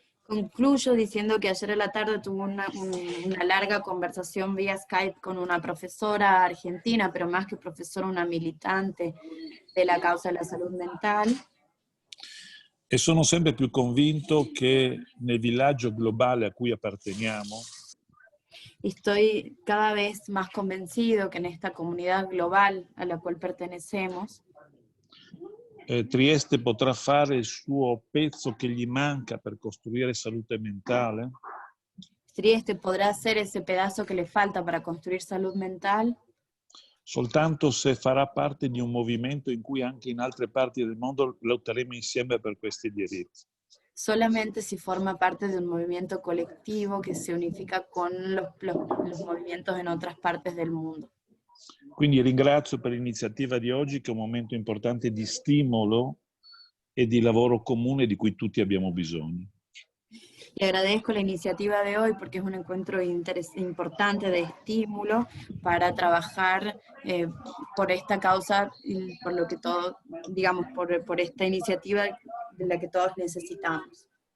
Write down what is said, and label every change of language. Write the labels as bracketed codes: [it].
[es] Concluyo diciendo que ayer a la tarde tuve una larga conversación vía Skype con una profesora argentina, pero más que profesora, una militante de la causa de la salud mental. [it] E sono sempre più convinto che nel villaggio globale a cui apparteniamo, [es] estoy cada vez más convencido que en esta comunidad global a la cual pertenecemos, [it] Trieste potrà fare il suo pezzo che gli manca per costruire salute mentale. [es] Trieste podrá hacer ese pedazo que le falta para construir salud mental. [it] Soltanto se farà parte di un movimento in cui anche in altre parti del mondo lotteremo insieme per questi diritti. [es] Solamente si forma parte de un movimiento colectivo que se unifica con los movimientos en otras partes del mundo. [it] Quindi ringrazio per l'iniziativa di oggi, che è un momento importante di stimolo e di lavoro comune di cui tutti abbiamo bisogno. [es] Le agradezco la iniciativa de hoy porque es un encuentro importante de estímulo para trabajar por esta causa y por lo que todos, digamos, por esta iniciativa de la que todos necesitamos.